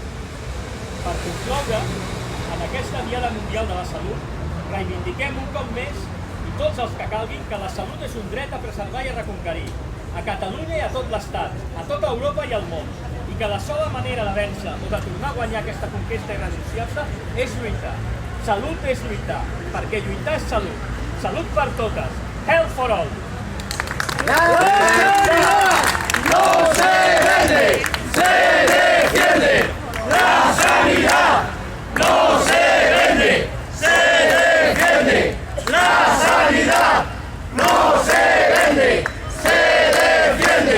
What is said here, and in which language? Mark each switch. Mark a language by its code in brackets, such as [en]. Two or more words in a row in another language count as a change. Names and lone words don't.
[ca] Per concloure, en aquesta Diada Mundial de la Salut, reivindiquem un cop més i tots els que calguin que la salut és un dret a preservar i a reconquerir, a Catalunya i a tot l'Estat, a tota Europa i al món, i que la sola manera de vèncer o de tornar a guanyar aquesta conquesta irrenunciable és lluitar. Salut és lluitar, perquè lluitar és salut. Salut per totes. [en] Health for all. [es] La sanidad no se vende, se defiende. La sanidad no se vende, se defiende. La sanidad no se vende, se defiende.